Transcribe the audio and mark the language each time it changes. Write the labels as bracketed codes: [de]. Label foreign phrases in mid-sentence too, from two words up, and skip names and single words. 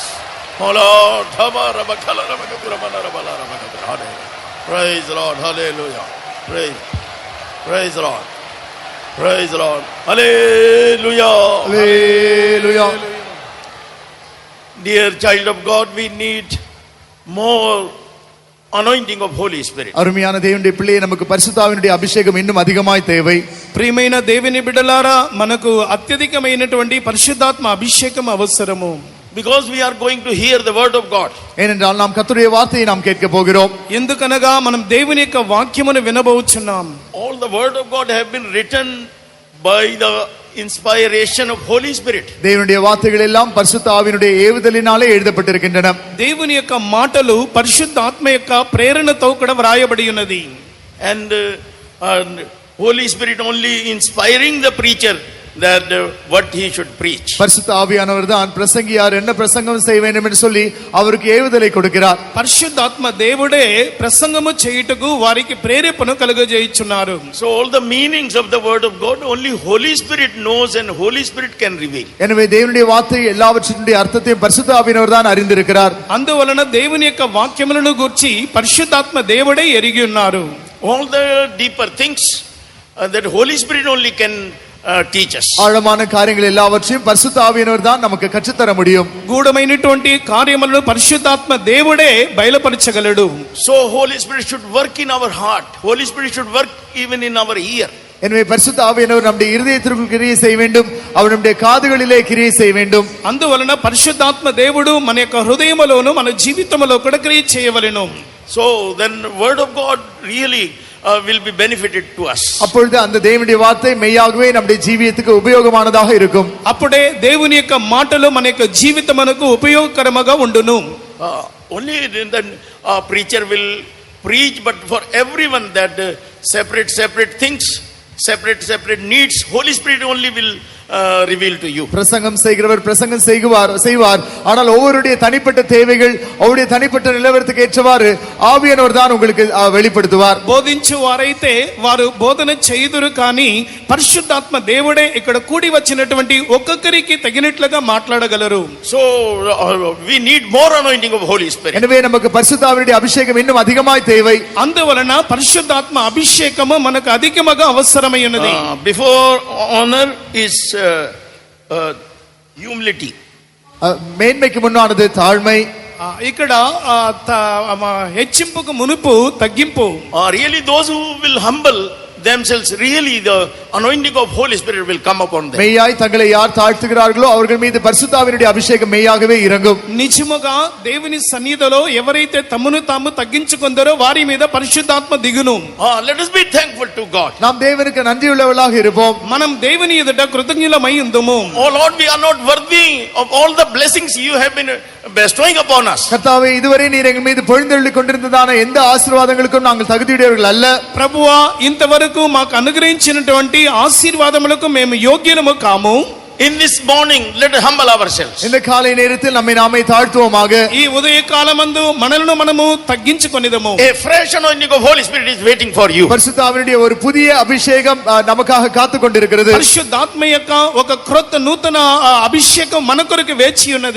[en] Oh Lord, praise the Lord, hallelujah. Praise the Lord. Praise the Lord. Hallelujah. Hallelujah. Dear child of God, we need more anointing of Holy Spirit. [ta] அருமையான தேவனுடைய பிள்ளையே, நமக்கு பரிசுத்தாவினுடைய அபிஷேகம் இன்னும் அதிகமாய் தேவை. [te] ప్రియమైన దేవుని బిడ్డలారా, మనకు అత్యధికమైనటువంటి పరిశుద్ధాత్మ అభిషేకం అవసరము. [en] Because we are going to hear the word of God. [ta] ஏனென்றால் நாம் கர்த்தருடைய வார்த்தையை நாம் கேட்க போகிறோம். [te] ఎందుకనగా మనం దేవుని యొక్క వాక్యమును వినబోచున్నాం. [en] All the word of God have been written by the inspiration of Holy Spirit. [ta] தேவனுடைய வார்த்தைகள் எல்லாம் பரிசுத்த ஆவியினுடைய ஏவுதலினாலே எழுதப்பட்டிருக்கின்றன. [te] దేవుని యొక్క మాటలు పరిశుద్ధాత్మ యొక్క ప్రేరణతో కూడా వ్రాయబడి ఉన్నది. [en] And Holy Spirit only inspiring the preacher that what he should preach. [ta] பரிசுத்த ஆவியானவர் தான் பிரசங்கியார் என்ன பிரசங்கம் செய்ய வேண்டும் என்று சொல்லி அவருக்கு ஏவுதலை கொடுக்கிறார். [te] పరిశుద్ధాత్మ దేవుడే ప్రసంగము చేయుటకు వారికి ప్రేరేపణ కలుగజేయుచున్నారు. [en] So all the meanings of the word of God only Holy Spirit knows and Holy Spirit can reveal. [ta] எனவே தேவனுடைய வார்த்தை எல்லாவற்றினுடைய அர்த்தத்தையும் பரிசுத்த ஆவியானவர் தான் அறிந்திருக்கிறார். [te] అందువలన దేవుని యొక్క వాక్యములను గూర్చి పరిశుద్ధాత్మ దేవుడే ఎరిగి ఉన్నారు. [en] All the deeper things that Holy Spirit only can teach us. [ta] ஆழமான காரியங்கள் எல்லாவற்றையும் பரிசுத்த ஆவியானவர் தான் நமக்கு கற்றுத் தர முடியும். [te] గూఢమైనటువంటి కార్యములను పరిశుద్ధాత్మ దేవుడే బయలుపరచగలడు. [en] So Holy Spirit should work in our heart. Holy Spirit should work even in our ear. [ta] எனவே பரிசுத்த ஆவியானவர் நம்முடைய இருதயத்திற்குள் கிரியை செய்ய வேண்டும், அவர் நம்முடைய காதுகளிலே கிரியை செய்ய வேண்டும். [te] అందువలన పరిశుద్ధాత్మ దేవుడు మన యొక్క హృదయములోను మన జీవితములో కూడా క్రియ చేయవలెను. [en] So then word of God really will be benefited to us. [ta] அப்பொழுது அந்த தேவனுடைய வார்த்தை மெய்யாகவே நம்முடைய ஜீவியத்துக்கு உபயோகமானதாக இருக்கும். [te] అప్పుడే దేవుని యొక్క మాటలు మన యొక్క జీవితమునకు ఉపయోగకరముగా ఉండును. [en] Only then preacher will preach, but for everyone that separate things, separate needs, Holy Spirit only will reveal to you. [ta] பிரசங்கம் செய்கிறவர் பிரசங்கம் செய்வார், ஆனால் ஒவ்வொருடைய தனிப்பட்ட தேவைகள் அவருடைய தனிப்பட்ட நிலவரத்துக்கு ஏற்றவாறு ஆவியானவர் தான் உங்களுக்கு வெளிப்படுத்துவார். [te] బోధించు వారైతే వారు బోధన చేయుదురు, కానీ పరిశుద్ధాత్మ దేవుడే ఇక్కడ కూడి వచ్చినటువంటి ఒక్కొక్కరికి తగినట్లుగా మాట్లాడగలరు. [en] So we need more anointing of Holy Spirit. [ta] எனவே நமக்கு பரிசுத்த ஆவியுடைய அபிஷேகம் இன்னும் அதிகமாய் தேவை. [te] అందువలన పరిశుద్ధాత్మ అభిషేకము మనకు అధికముగా అవసరమై ఉన్నది. [en] Before honor is humility. [ta] மேன்மைக்கு முன்னானது தாழ்மை. [te] ఇక్కడ హెచ్చింపుకు మునుపు తగ్గింపు. [en] Really those who will humble themselves, really the anointing of Holy Spirit will come upon them. [ta] மெய்யாய் தங்களை யார் தாழ்த்துகிறார்களோ அவர்கள் மீது பரிசுத்த ஆவியுடைய அபிஷேகம் மெய்யாகவே இறங்கும். [te] నిజముగా దేవుని సన్నిధిలో ఎవరైతే తమను తాము తగ్గించుకుందరో వారి మీద పరిశుద్ధాత్మ దిగును. [en] Let us be thankful to God. [ta] நாம் தேவனுக்கு நன்றியுள்ளவர்களாக இருப்போம். [te] మనం దేవుని ఎదుట కృతజ్ఞులమై ఉందుము. [en] Oh Lord, we are not worthy of all the blessings you have been bestowing upon us. [ta] கர்த்தாவே, இதுவரை நீர் எங்கள் மீது பொழிந்தருளி கொண்டிருந்ததான எந்த ஆசீர்வாதங்களுக்கும் நாங்கள் தகுதியுடையவர்கள் அல்ல. [te] ప్రభువా, ఇంతవరకు మాకు అనుగ్రహించినటువంటి ఆశీర్వాదములకు మేము యోగ్యులము కాము. [en] In this morning, let us humble ourselves. [ta] இந்த காலை நேரத்தில் நம்மை நாமே தாழ்த்துவோமாக. [te] ఈ ఉదయ కాలమందు మనలను మనము తగ్గించుకొనిదము. [en] A fresh anointing of Holy Spirit is waiting for you. [ta] பரிசுத்த ஆவியுடைய ஒரு புதிய அபிஷேகம் நமக்காக காத்துக் கொண்டிருக்கிறது. [te] పరిశుద్ధాత్మ యొక్క ఒక క్రొత్త నూతన అభిషేకం మన కొరకు వేచి ఉన్నది.